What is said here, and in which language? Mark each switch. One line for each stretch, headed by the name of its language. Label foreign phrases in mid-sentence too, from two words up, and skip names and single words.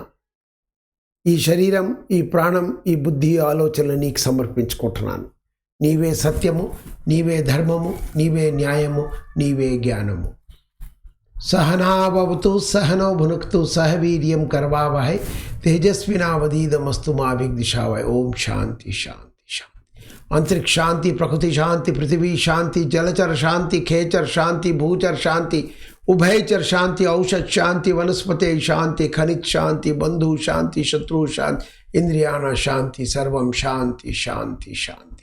Telugu: ఈ శరీరం, ఈ ప్రాణం, ఈ బుద్ధి, ఆలోచనలు నీకు సమర్పించుకుంటున్నాను. నీవే సత్యము, నీవే ధర్మము, నీవే న్యాయము, నీవే జ్ఞానము.
Sanskrit: सहनावतु सहनौ भुनक्तु सह वीर्यं करवावहै तेजस्विनावधीतमस्तु मा विद्विषावहै. ओं शान्ति शान्ति शान्ति. अंतरिक्ष शांति, प्रकृति शांति, पृथ्वी शांति, जलचर शांति, खेचर शांति, भूचर शांति, उभयचर शांति, औषध शांति, वनस्पति शांति, खनिज शांति, बंधु शांति, शत्रु शांति, इंद्रियाणा शांति, सर्वं शांति शांति शांति.